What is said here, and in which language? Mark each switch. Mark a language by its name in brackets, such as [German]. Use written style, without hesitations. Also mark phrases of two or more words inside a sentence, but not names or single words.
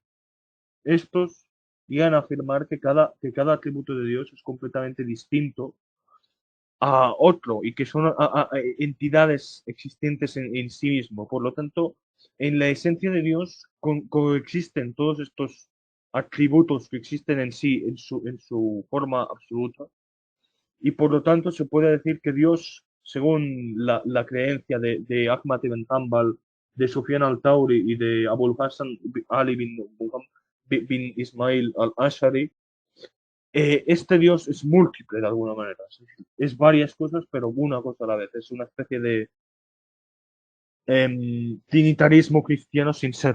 [Spanish] Estos llegan a afirmar que cada atributo de Dios es completamente distinto a otro y que son entidades existentes en sí mismo. Por lo tanto, En la esencia de Dios coexisten todos estos atributos que existen en sí, en su forma absoluta, y por lo tanto se puede decir que Dios, según la creencia de Ahmad ibn Hanbal, de Sufyan al-Thawri y de Abul Hassan Ali bin Ismail al-Ashari, este Dios es múltiple de alguna manera. Es varias cosas, pero una cosa a la vez. Es una especie de trinitarismo cristiano sin serlo.